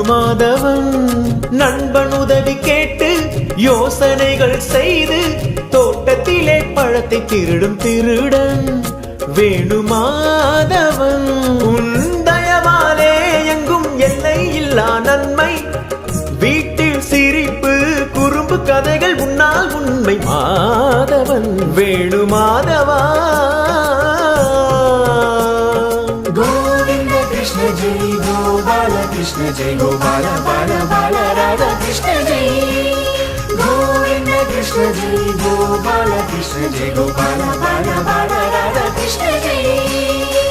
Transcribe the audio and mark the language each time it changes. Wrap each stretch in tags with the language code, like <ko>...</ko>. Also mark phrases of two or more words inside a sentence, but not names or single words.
<ta>மாதவன் நண்பன் உதவி கேட்டு யோசனைகள் செய்து தோட்டத்திலே பழத்தை திருடும் திருடன் வேணு மாதவன் உன் தயவாலே எங்கும் எல்லை இல்லா நன்மை வீட்டில் சிரிப்பு குறும்பு கதைகள் உன்னால் உண்மை மாதவன் வேணு மாதவா</ta> <hi>गोविंद कृष्ण जय गोपाल कृष्ण जय गोपाल बाल बाल राधा कृष्ण जय गोविंद कृष्ण जय गोपाल कृष्ण जय गोपाल बाल बाल राधा कृष्ण जय</hi>